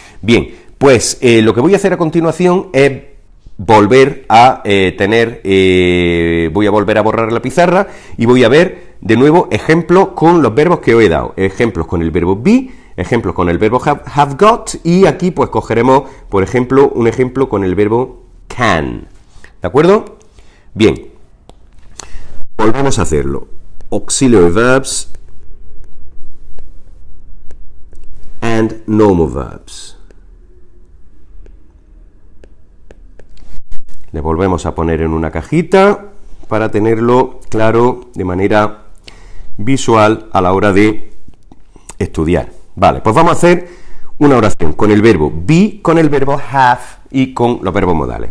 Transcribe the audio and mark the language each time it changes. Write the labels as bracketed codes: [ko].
[es] Bien, pues lo que voy a hacer a continuación es volver a voy a volver a borrar la pizarra y voy a ver de nuevo ejemplos con los verbos que os he dado. Ejemplos con el verbo be, ejemplos con el verbo have got, y aquí pues cogeremos, por ejemplo, un ejemplo con el verbo can. ¿De acuerdo? Bien, volvamos a hacerlo. [en] Auxiliary verbs and normal verbs. [es] Le volvemos a poner en una cajita para tenerlo claro de manera visual a la hora de estudiar. Vale, pues vamos a hacer una oración con el verbo be, con el verbo have y con los verbos modales.